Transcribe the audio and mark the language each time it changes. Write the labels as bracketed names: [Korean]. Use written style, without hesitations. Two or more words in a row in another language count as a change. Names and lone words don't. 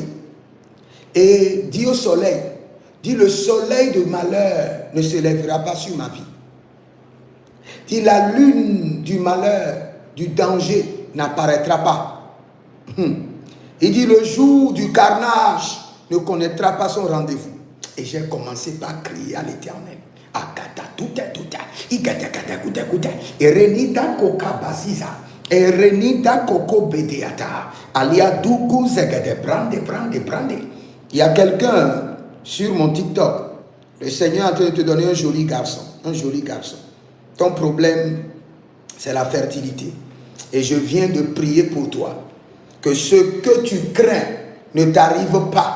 [French] Et dis au soleil, dis le soleil de malheur ne se lèvera pas sur ma vie. Dis la lune du malheur, du danger n'apparaîtra pas. Il dit le jour du carnage ne connaîtra pas son rendez-vous. Et j'ai commencé par crier à l'Éternel. Akata tuta. Et renita koka basiza. Et renita koko bedeata. Alia dugu zegede brande. Il y a quelqu'un sur mon TikTok. Le Seigneur est en train de te donner un joli garçon. Ton problème, c'est la fertilité. Et je viens de prier pour toi. Que ce que tu crains ne t'arrive pas.